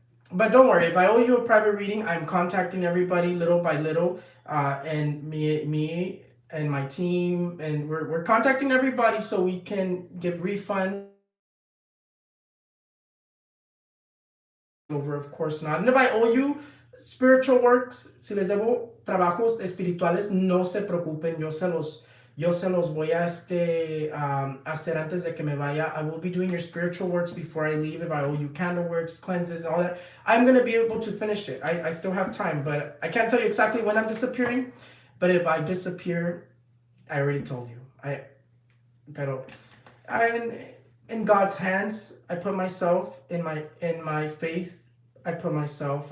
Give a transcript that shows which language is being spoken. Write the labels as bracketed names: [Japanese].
[English] But don't worry. If I owe you a private reading, I'm contacting everybody little by little, and me and my team, and we're contacting everybody so we can give refunds. Over, of course not. And if I owe you spiritual works, [Spanish] si les debo trabajos espirituales, no se preocupen, yo se los voy a hacer antes de que me vaya. [English] I will be doing your spiritual works before I leave. If I owe you candle works, cleanses, all that, I'm going to be able to finish it. I still have time, but I can't tell you exactly when I'm disappearing. But if I disappear, I already told you. Pero in God's hands, I put myself in my faith. I put myself.